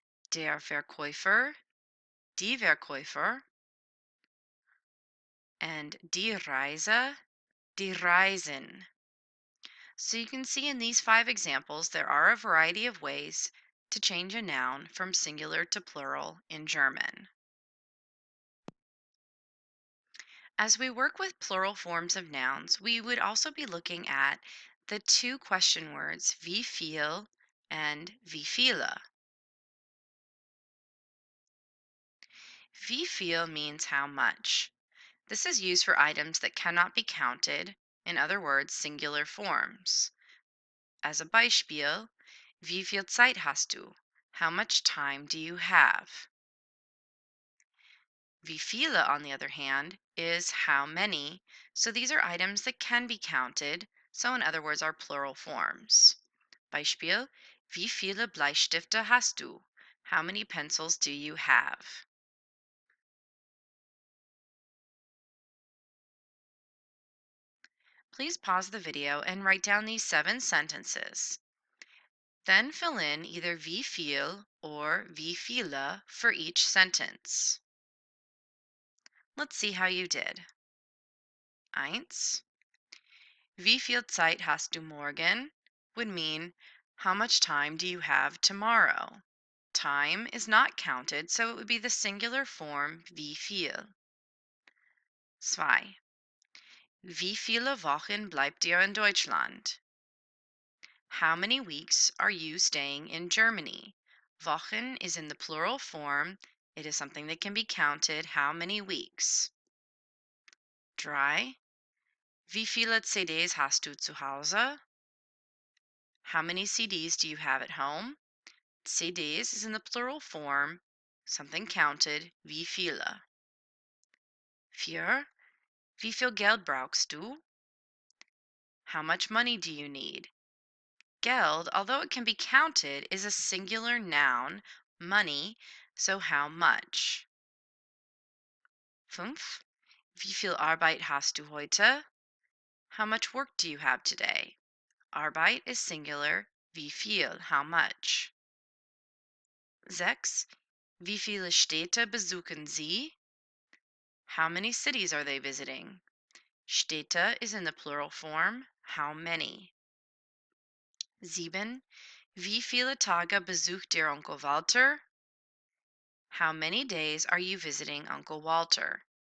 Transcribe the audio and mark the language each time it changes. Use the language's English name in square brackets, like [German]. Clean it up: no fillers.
[German] Der Verkäufer, die Verkäufer. And die Reise, die Reisen. [English] So you can see in these five examples, there are a variety of ways to change a noun from singular to plural in German. As we work with plural forms of nouns, we would also be looking at the two question words [German] wie viel [English] and [German] wie viele. Wie viel [English] means how much. This is used for items that cannot be counted, in other words, singular forms. As a [German] Beispiel, wie viel Zeit hast du? [English] How much time do you have? [German] Wie viele, [English] on the other hand, is how many, so these are items that can be counted, so in other words, are plural forms. [German] Beispiel, wie viele Bleistifte hast du? [English] How many pencils do you have? Please pause the video and write down these 7 sentences. Then fill in either [German] wie viel [English] or [German] wie viele [English] for each sentence. Let's see how you did. [German] Eins. Wie viel Zeit hast du morgen [English] would mean how much time do you have tomorrow? Time is not counted, so it would be the singular form [German] wie viel. Zwei. Wie viele Wochen bleibt ihr in Deutschland? [English] How many weeks are you staying in Germany? Wochen is in the plural form. It is something that can be counted. How many weeks? [German] Drei. Wie viele CDs hast du zu Hause? [English] How many CDs do you have at home? CDs is in the plural form. Something counted. [German] Wie viele? Vier. Wie viel Geld brauchst du? [English] How much money do you need? Geld, although it can be counted, is a singular noun, money, so how much? [German] Fünf. Wie viel Arbeit hast du heute? [English] How much work do you have today? Arbeit is singular, [German] wie viel, [English] how much? [German] Sechs. Wie viele Städte besuchen Sie? [English] How many cities are they visiting? Städte is in the plural form, how many? [German] Sieben. Wie viele Tage besucht Ihr Onkel Walter? [English] How many days are you visiting Uncle Walter?